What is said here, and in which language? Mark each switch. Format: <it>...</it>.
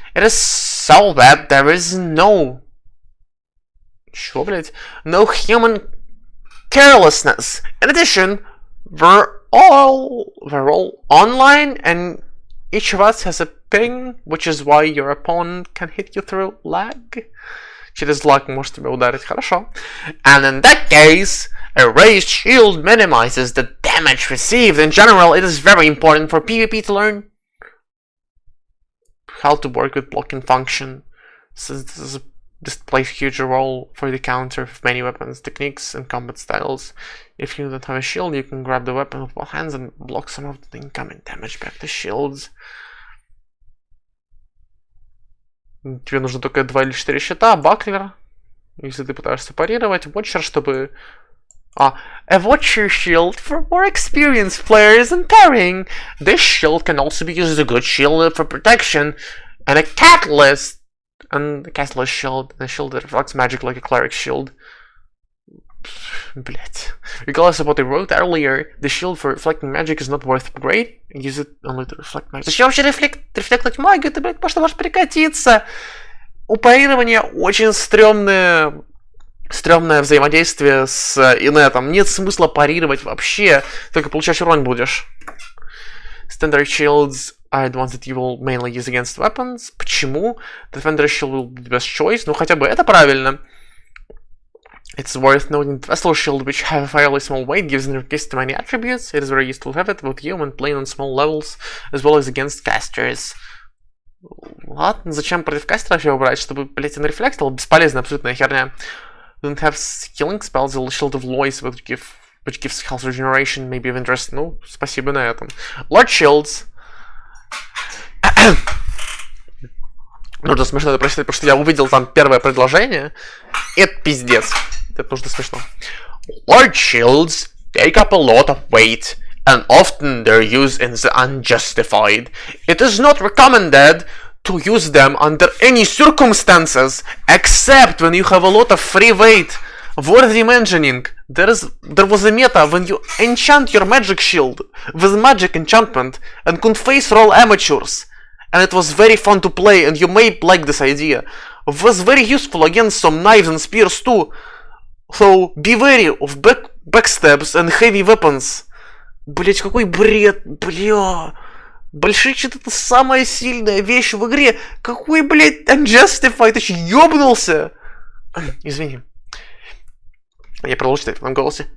<en>It is so that there is no human carelessness. In addition, we're all online, and each of us has a ping, which is why your opponent can hit you through lag.</en> <ru>Через lag может тебя ударить, хорошо.</ru> <en>And in that case, a raised shield minimizes the damage received. In general, it is very important for PvP to learn how to work with blocking function, since this plays a huge role for the counter of many weapons, techniques, and combat styles. If you don't have a shield, you can grab the weapon with both hands and block some of the incoming damage back to shields.</en> <ru>Тебе нужно только 2 или 4 щита, баклер. Если ты пытаешься парировать, watcher, чтобы...</ru> <en>A watcher shield for more experienced players in parrying. This shield can also be used as a good shield for protection. And a catalyst. And a catalyst shield. A shield that reflects magic like a cleric shield.</en> <ru>Блять.</ru> <en>Regardless of what I wrote earlier, the shield for reflecting magic is not worth upgrade. Use it only to reflect magic.</en> <ru>Зачем вообще рефлектовать магию? Ты, блядь, может прекратиться. У парирования очень стрёмное взаимодействие с инетом. Нет смысла парировать вообще. Только получать урон будешь.</ru> <en>Standard shields are the ones that you will mainly use against weapons.</en> <ru>Почему?</ru> <en>Defender shield will be the best choice.</en> <ru>Ну хотя бы это правильно.</ru> <en>It's worth noting that Vessel Shield, which have a fairly small weight, gives an increase to many attributes. It is very useful to have it with you when playing on small levels, as well as against casters.</en> <ru>Ладно, зачем против кастеров его брать? Чтобы, блять, он рефлектил? Бесполезная абсолютная херня.</ru> <en>Don't have healing spells, the Shield of Lois, which gives health regeneration, may be of interest.</en> <ru>Ну, спасибо на этом. Lord Shields. Нужно смешно это прочитать, потому что я увидел там первое предложение. Это пиздец. Это нужно смешно.</ru> <en>Lord Shields take up a lot of weight, and often their use is unjustified. It is not recommended to use them under any circumstances, except when you have a lot of free weight. Worthy mentioning, there was a meta when you enchant your magic shield with magic enchantment and could face roll amateurs. And it was very fun to play, and you may like this idea. It was very useful against some knives and spears too. So be wary of backstabs and heavy weapons.</en> <ru>Блять, какой бред, бля. Большой щит — это самая сильная вещь в игре. Какой, блять, unjustified, ты че, ёбнулся? Извини. Я продолжу читать в этом голосе.</ru>